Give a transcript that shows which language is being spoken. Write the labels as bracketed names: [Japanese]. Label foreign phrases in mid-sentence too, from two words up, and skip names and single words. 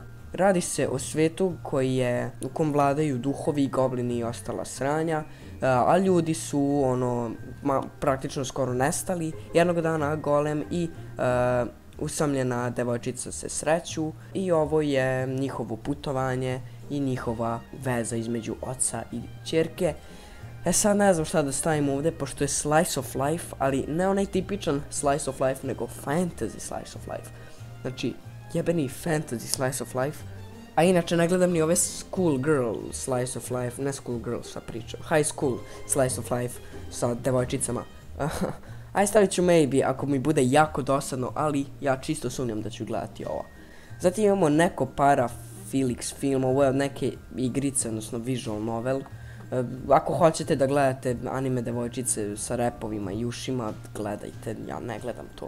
[Bosnian] Radi se o svijetu u kom vladaju duhovi, goblini i ostala sranja, a ljudi su praktično skoro nestali. Jednog dana golem i usamljena devojčica se sreću i ovo je njihovo putovanje i njihova veza između oca i ćerke. Sad ne znam šta da stavim ovdje, pošto je [English] slice of life, [Bosnian] ali ne onaj tipičan [English] slice of life, [Bosnian] nego [English] fantasy slice of life. [Bosnian] Znači, jebeni [English] fantasy slice of life. [Bosnian] A inače ne gledam ni ove [English] school girl slice of life, [Bosnian] ne [English] school girl [Bosnian] sa pričom, [English] high school slice of life [Bosnian] sa devojčicama. Aj stavit ću maybe ako mi bude jako dosadno, ali ja čisto sumnjam da ću gledati ovo. Zatim imamo neko Parafilix film, ovo je od neke igrice, odnosno [English] visual novel. [Bosnian] Ako hoćete da gledate anime devojčice sa repovima i ušima, gledajte, ja ne gledam to.